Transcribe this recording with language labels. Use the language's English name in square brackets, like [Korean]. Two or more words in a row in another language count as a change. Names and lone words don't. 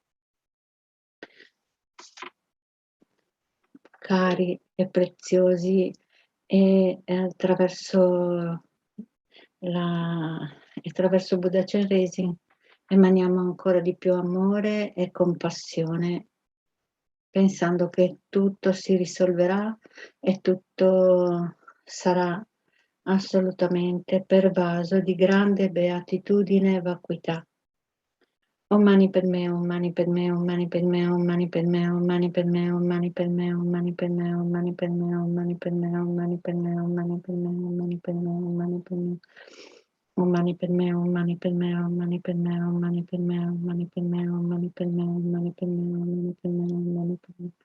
[Italian] cari e preziosi, e attraverso Buddha Chenrezig emaniamo ancora di più amore e compassione, pensando che tutto si risolverà e tutto sarà assolutamente pervaso di grande beatitudine e vacuità. [Sanskrit] Om Mani Padme Hum, Mani Padme Hum, Mani Padme Hum, Mani Padme Hum, Mani Padme Hum, Mani Padme Hum, Mani Padme Hum, Mani Padme Hum, Mani Padme Hum, Mani Padme Hum, Mani Padme Hum, Mani Padme Hum, Mani Padme Hum. Om Mani Padme Hum, Mani Padme Hum, Mani Padme Hum, Mani Padme Hum, Mani Padme Hum, Mani Padme Hum, Mani Padme Hum, Mani Padme Hum, Mani Padme Hum.